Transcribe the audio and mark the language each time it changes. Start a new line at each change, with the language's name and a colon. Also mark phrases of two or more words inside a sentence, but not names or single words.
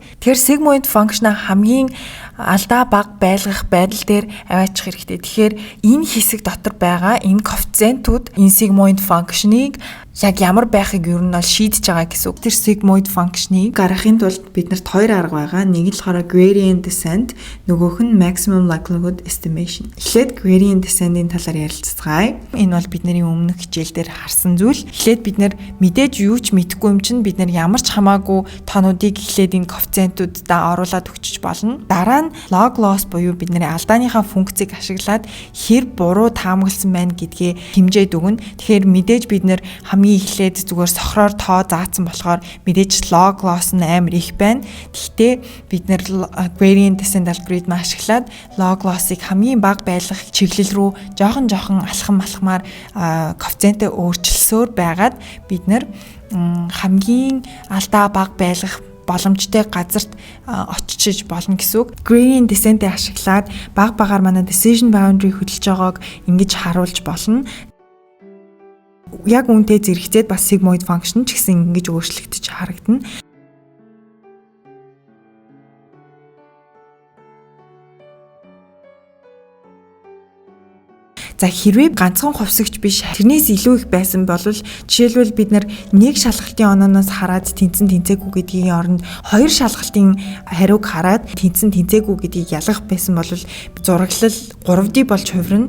Mongolian: Тэгэхээр
English: sigmoid function
Mongolian: хамгийн алдаа бага байлгах байдал дээр аваачих хэрэгтэй. Тэгэхээр энэ хэсэг дотор байгаа энэ коэффициентүүд энэ
English: sigmoid function-
Mongolian: ыг яг ямар байхыг ер нь бол шийдэж байгаа гэсэн үг. Тэр
English: sigmoid function-
Mongolian: ыг гаргахын тулд биднэрт хоёр арга байгаа. Нэг нь болохоор
English: gradient descent,
Mongolian: нөгөөх нь
English: maximum likelihood estimation.
Mongolian: Эхлээд
English: gradient descent-
Mongolian: ийн талаар ярилцгаая. Энэ бол бидний өмнөх хичээл дээр харсан зүйл. Эхлээд бид нэр мэдээж юу ч мэдэхгүй юм чинь бид нэр ямар ч хамаагүй тоонуудыг эхлээд энэ коэффициентуудаа оруулаад өгчөж болно. Дараа нь
English: log loss
Mongolian: буюу бидний алдааныхаа функцийг ашиглаад хэр буруу таамагласан байна гэдгээ хэмжээд өгнө. Тэгэхээр мэдээж бид нэр хамгийн эхлээд зүгээр сохроор тоо заасан болохоор мэдээж
English: log loss
Mongolian: нь амар их байна. Гэхдээ бид нэр
English: gradient descent algorithm
Mongolian: ашиглаад
English: log loss-
Mongolian: ыг хамгийн бага байлгах чиглэл рүү жоохон алхамаар коэффициентээ өөрчилсөөр байгаад бид нэр хамгийн алдаа бага байлгах боломжтой газарт очиж болно гэсэн үг.
English: Gradient descent-
Mongolian: ийг ашиглаад багаар манай
English: decision boundary
Mongolian: хөдөлж байгааг ингэж харуулж болно. Яг үүнтэй зэрэгцээд бас
English: sigmoid function
Mongolian: ч гэсэн ингэж өөрчлөгдөж харагдана. За хэрвээ ганцхан хувьсагч биш тэрнээс илүү их байсан бол жишээлбэл бид нэг шалгалтын онооноос хараад тэнцэн тэнцээгүй гэдгийн оронд хоёр шалгалтын хариуг хараад тэнцэн тэнцээгүй гэдгийг ялгах байсан бол зураглал 3D болж хувирна.